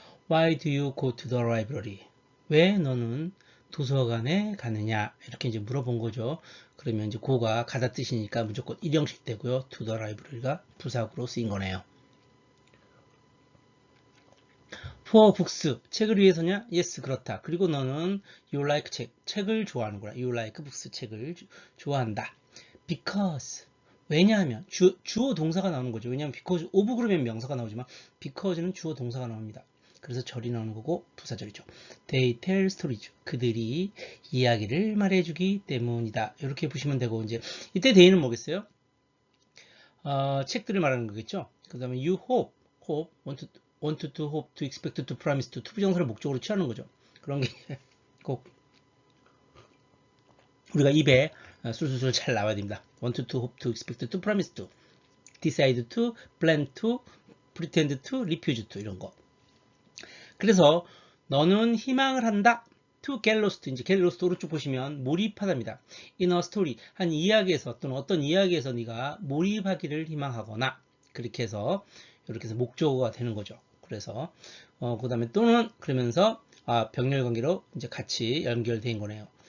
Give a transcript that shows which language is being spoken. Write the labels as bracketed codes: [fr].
[en] Why do you go to the library? [ko] 왜 너는 도서관에 가느냐? 이렇게 이제 물어본 거죠. 그러면 이제 go가 가다 뜻이니까 무조건 일형식 되고요. [en] to the library [ko] 가 부사구로 쓰인 거네요. [en] For books, [ko] 책을 위해서냐? [en] Yes, [ko] 그렇다. 그리고 너는 [en] you like [ko] 책을 좋아하는구나. [en] You like books, [ko] 책을 좋아한다. [en] Because, [ko] 왜냐하면 주어 동사가 나오는 거죠. 왜냐하면 because of 그러면 명사가 나오지만 because는 주어 동사가 나옵니다. 그래서 절이 나오는 거고 부사절이죠. [en] They tell stories. [ko] 그들이 이야기를 말해주기 때문이다. 이렇게 보시면 되고 이제 이때 they는 뭐겠어요? 책들을 말하는 거겠죠. 그 다음에 [en] you hope, want to hope, to expect, to promise, [ko] to 투부정사를 목적으로 취하는 거죠. 그런 게 꼭 우리가 입에 술술술 잘 나와야 됩니다. [en] want to hope, to expect, to promise, to decide to, plan to, pretend to, refuse to [ko] 이런 거. 그래서 너는 희망을 한다. [en] to get lost. [ko] 이제 get lost 오른쪽 보시면 몰입하답니다. [en] in a story. [ko] 한 이야기에서 또는 어떤 이야기에서 네가 몰입하기를 희망하거나 그렇게 해서 이렇게 해서 목적어가 되는 거죠. 그래서 그 다음에 또는 그러면서 병렬 관계로 이제 같이 연결된 거네요.